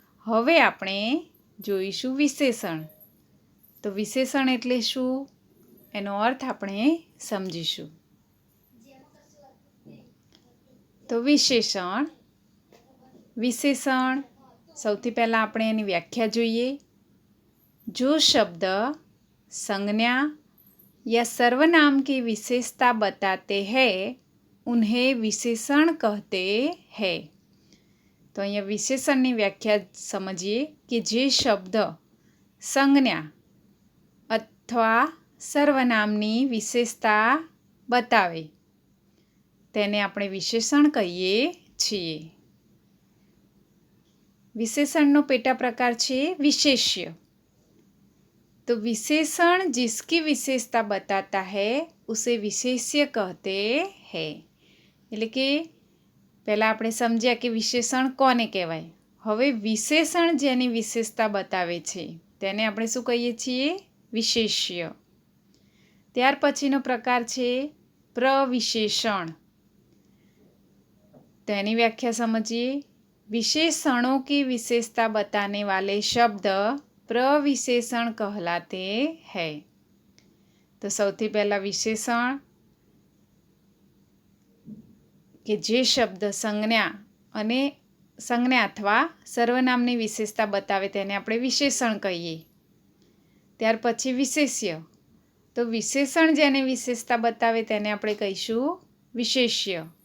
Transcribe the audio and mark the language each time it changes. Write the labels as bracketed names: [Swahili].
[Gujarati] હવે આપણે જોઈશું વિશેષણ. તો વિશેષણ એટલે શું, એનો અર્થ આપણે સમજીશું. તો વિશેષણ સૌથી પહેલાં આપણે એની વ્યાખ્યા જોઈએ. [Hindi] જો શબ્દ संज्ञा या सर्वनाम की विशेषता बताते हैं उन्हें विशेषण कहते हैं. [Gujarati] તો અહીંયા વિશેષણની વ્યાખ્યા સમજીએ કે જે શબ્દ સંજ્ઞા અથવા સર્વનામની વિશેષતા બતાવે તેને આપણે વિશેષણ કહીએ છીએ. વિશેષણનો પેટા પ્રકાર છે વિશેષ્ય. [Hindi] तो विशेषण जिसकी विशेषता बताता है उसे विशेष्य कहते हैं. [Gujarati] એટલે કે પહેલાં આપણે સમજ્યા કે વિશેષણ કોને કહેવાય. હવે વિશેષણ જેની વિશેષતા બતાવે છે તેને આપણે શું કહીએ છીએ? વિશેષ્ય. ત્યાર પછીનો પ્રકાર છે પ્રવિશેષણ. તો એની વ્યાખ્યા સમજીએ. [Hindi] विशेषणों की विशेषता बताने वाले शब्द प्रविशेषण कहलाते हैं. [Gujarati] तो સૌથી પહેલાં વિશેષણ કે જે શબ્દ સંજ્ઞા અથવા સર્વનામની વિશેષતા બતાવે તેને આપણે વિશેષણ કહીએ. ત્યાર પછી વિશેષ્ય. તો વિશેષણ જેને વિશેષતા બતાવે તેને આપણે કહીશું વિશેષ્ય.